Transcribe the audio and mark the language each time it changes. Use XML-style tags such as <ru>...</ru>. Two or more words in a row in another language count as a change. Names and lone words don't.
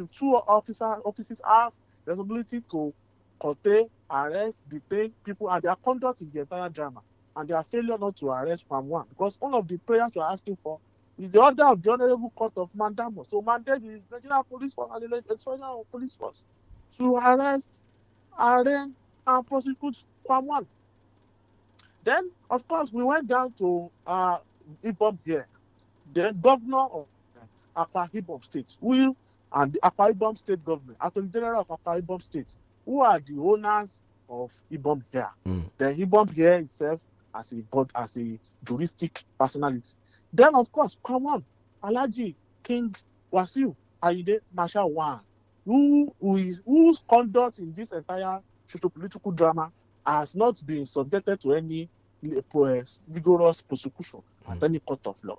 <en>two offices have responsibility to contain, arrest, detain people, and their conduct in the entire drama, and their failure not to arrest one, because one of the prayers we are asking for is the order of the Honorable Court of Mandamus to mandate the Nigerian Police Force and the Inspector General of Police Force to arrest, arraign, and prosecute one. Then, of course, we went down to Ibom here, the governor of Akwa Ibom State, and the Akwa Ibom State government, Attorney General of Akwa Ibom State, who are the owners of Ibom here. The Ibom here itself as a juristic personality. Then, of course, Kwamwan, Alhaji King Wasiu Ayinde Marshal One, whose conduct in this entire socio-political drama has not been subjected to any vigorous prosecution at any court of law.</en>